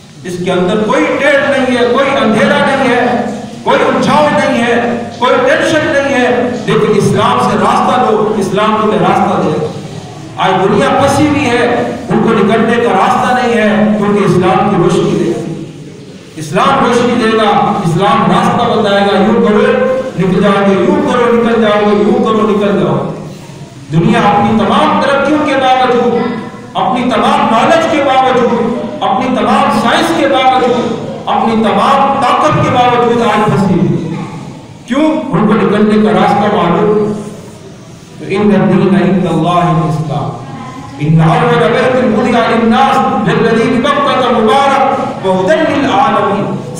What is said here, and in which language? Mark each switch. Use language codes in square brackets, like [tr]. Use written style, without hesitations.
[ur] اس کے اندر کوئی ٹیڑھ نہیں ہے, کوئی اندھیرا نہیں ہے, کوئی الجھاؤ نہیں ہے, کوئی ٹینشن نہیں ہے. لیکن اسلام سے راستہ دو, اسلام تمہیں راستہ دے گا. آج دنیا پسی ہوئی ہے, ان کو نکلنے کا راستہ نہیں ہے, کیونکہ اسلام کی روشنی دے گا. اسلام روشنی دے گا, اسلام راستہ بتائے گا. یوں کرو نکل جاؤ گے, یوں کرو نکل جاؤ گے, یوں کرو نکل جاؤ. دنیا اپنی تمام ترقیوں کے باوجود, اپنی تمام نالج کے باوجود, اپنی تمام سائنس کے باوجود, اپنی تمام طاقت کے باوجود آج پھنسی ہوئی. کیوں؟ ان کو نکلنے کا راستہ معلوم. [ar] تو ان الدین عند اللہ الاسلام, ان اول بیت وضع للناس للذی ببکۃ مبارک وہدی للعالمین.